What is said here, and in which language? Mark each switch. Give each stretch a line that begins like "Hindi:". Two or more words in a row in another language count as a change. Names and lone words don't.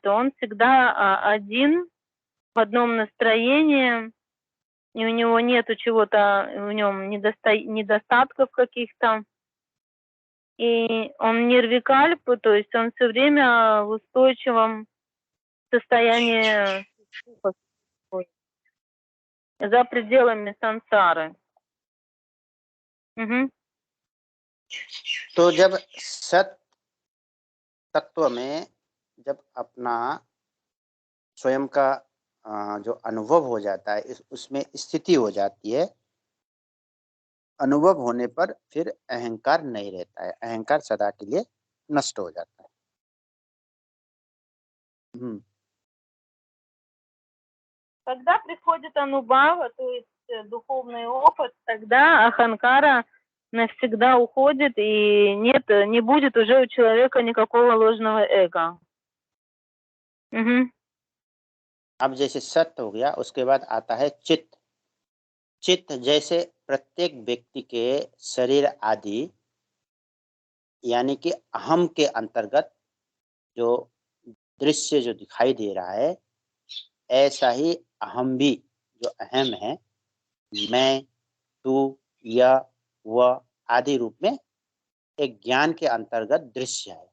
Russian: Он всегда один, в одном настроении, и у него нету чего-то, в нем недостатков каких-то. И он нирвикальп, то есть он все время в устойчивом состоянии за пределами сансары. Угу.
Hindi: तो जब सत तत्व में जब अपना स्वयं का जो अनुभव हो जाता है, उसमें स्थिति हो जाती है, अनुभव होने पर फिर अहंकार नहीं रहता है, अहंकार सदा के लिए नष्ट हो जाता है।
Russian: Когда приходит анубава, то есть духовный опыт, тогда аханкара навсегда уходит, и не будет уже у человека никакого ложного эго. Угу.
Hindi: अब जैसे सत्य हो गया, उसके बाद आता है चित्त। चित्त जैसे प्रत्येक व्यक्ति के शरीर आदि, यानी कि अहम के अंतर्गत जो दृश्य जो दिखाई दे रहा है, ऐसा ही अहम भी, जो अहम है, मैं, तू, यह, वह आदि रूप में एक ज्ञान के अंतर्गत दृश्य है।